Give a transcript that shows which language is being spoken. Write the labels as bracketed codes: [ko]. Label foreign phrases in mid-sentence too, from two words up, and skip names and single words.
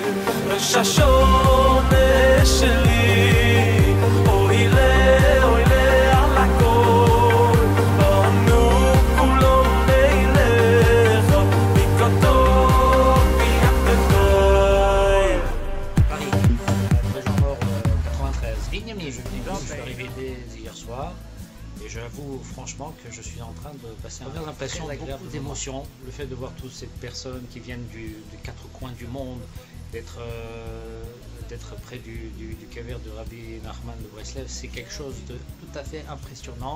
[he] ראש השנה שלי, עולה על הכל, אנו כולו מלכה, בקטן ויד גדול. [fr] Je suis arrivé dès hier soir et j'avoue franchement que je suis en train de passer une impression, beaucoup d'émotions. Le fait de voir toutes ces personnes qui viennent des 4 coins du monde, d'être près du caverne de Rabbi Nachman de Breslev, c'est quelque chose de tout à fait impressionnant.